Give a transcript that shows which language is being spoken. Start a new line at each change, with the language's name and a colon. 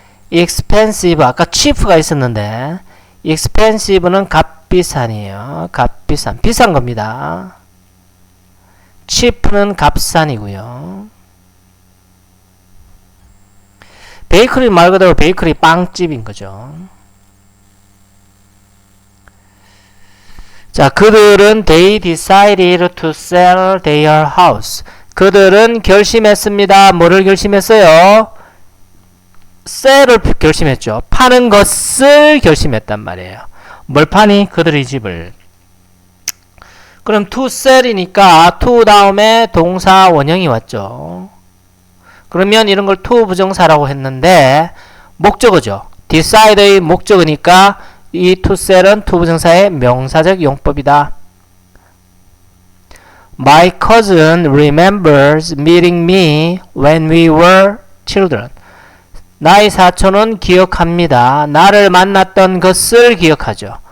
Korean: expensive, 아까 cheap가 있었는데 expensive는 값비싼이에요. 비싼 겁니다. cheap는 값싼이고요. 베이커리 말 그대로 베이커리 빵집인 거죠. 자, 그들은
English: they decided to sell their house.
Korean: 그들은 결심했습니다. 뭐를 결심했어요? sell을 결심했죠. 파는 것을 결심했단 말이에요. 뭘 파니? 그들의 집을. 그럼 to sell이니까 to 다음에 동사 원형이 왔죠. 그러면 이런 걸 to 부정사라고 했는데 목적어죠. decide의 목적어니까 이 to sell은 to 부정사의 명사적 용법이다.
English: My cousin remembers meeting me when we were children.
Korean: 나의 사촌은 기억합니다. 나를 만났던 것을 기억하죠.